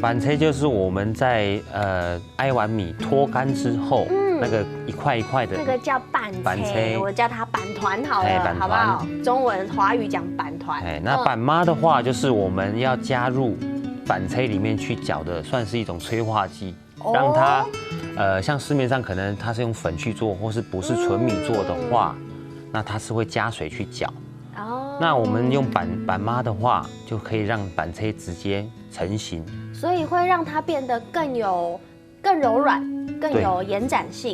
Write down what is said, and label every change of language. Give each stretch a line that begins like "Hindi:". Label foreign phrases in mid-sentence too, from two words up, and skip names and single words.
Chinese: 板車就是我們在挨完米脫乾之後，那個一塊一塊的，那個叫板車，我叫它板團好了，好不好？中文華語講板團。那板媽的話，就是我們要加入板車裡面去攪的，算是一種催化劑，讓它像市面上可能它是用粉去做，或是不是純米做的話，那它是會加水去攪。那我們用板媽的話，就可以讓板車直接成型，所以會讓它變得更柔軟，更有延展性。